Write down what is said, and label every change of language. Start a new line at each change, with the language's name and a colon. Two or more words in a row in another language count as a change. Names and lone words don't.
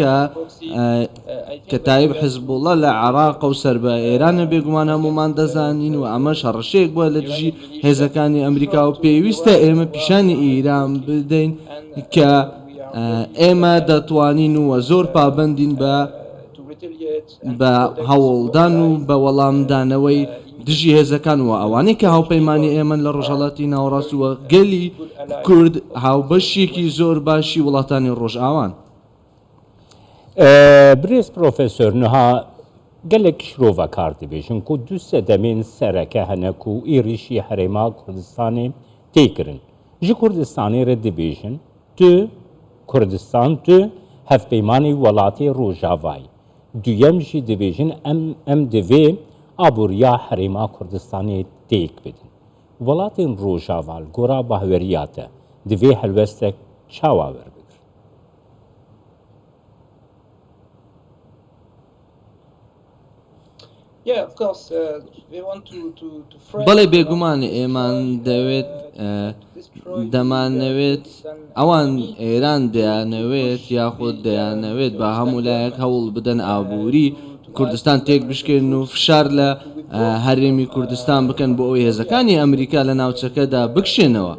Central Kurdish: کە تایب حزب الله لە عێراق و سەر بە ئێرانە بێگومان هەمومان دەزانین و ئەمە شەڕەشەیەک بووە لە دژی هێزەکانی ئەمریکا و پێویستە ئێمە پیشانی ئیران بدەین کە ئێمە دەتوانین و زۆر پابندین بە هەوڵدان و بە وەڵامدانەوەی دژی هێزەکان و ئەوانەی کە هاوپەیمانی ئێمە لە ڕۆژهەڵاتی ناوەڕاست وە گەلی کورد هاوبەشێکی زۆر باشی وڵاتانی ڕۆژئاوان.
Kurdish: برێز پرۆفێسۆر نها gelek şrovekar dibêjin ku du sedemên sereke hene ku êrişî herêma Kurdistanê tê kirin. Ji Kurdistanê re dibêjin tu Kurdistan tu hevpeymanî welatê Rojavayê. Duyem jî dibêjin em divê aboriya herêma Kurdistanê têk bidin. Welatên Rojava li gora bahweriya te divê helwestek çawa werbigir.
Central Kurdish: بەڵێ بێگومان ئێمان دەمانەوێت ئەوان ئێران دەیانەوێت یاخود دەیانەوێت بە هەموو لایەک هەوڵ بدەن ئابووری کوردستان تێک بشکێن و فشار لە هەرێمی کوردستان بکەن بۆ ئەوەی هێزەکانی ئەمریکا لە ناوچەکەدا بکشێنەوە.